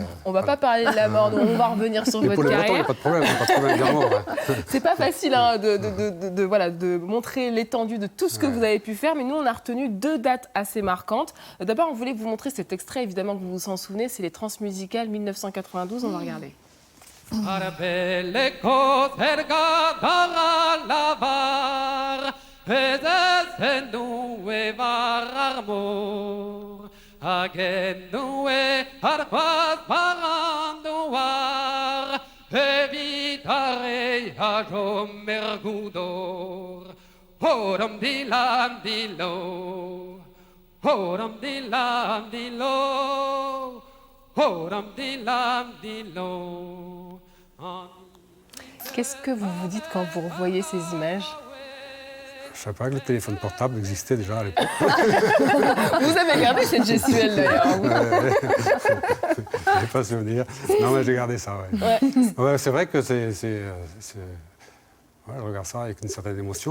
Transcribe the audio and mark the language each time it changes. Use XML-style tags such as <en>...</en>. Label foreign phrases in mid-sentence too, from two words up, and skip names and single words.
<fr>On ne va pas parler de la mort, donc on va revenir sur votre carrière. Il n'y a pas de problème, de la mort. C'est pas facile de montrer l'étendue de tout ce que vous avez pu faire, mais nous, on a retenu 2 dates assez marquantes. D'abord, on voulait vous montrer cet extrait, évidemment, que vous vous en souvenez, c'est les Transmusicales 1992, on va regarder. Agenue arquas parandoar, evitare agum mergudor. Horam dilam dilo, horam dilam dilo, horam dilam dilo. Qu'est-ce que vous vous dites quand vous revoyez ces images ? Je ne savais pas que le téléphone portable existait déjà à l'époque. Vous avez gardé cette gestuelle d'ailleurs. Je n'ai pas souvenir. Non, mais j'ai gardé ça, ouais. Ouais, c'est vrai que c'est... Ouais, je regarde ça avec une certaine émotion.</fr>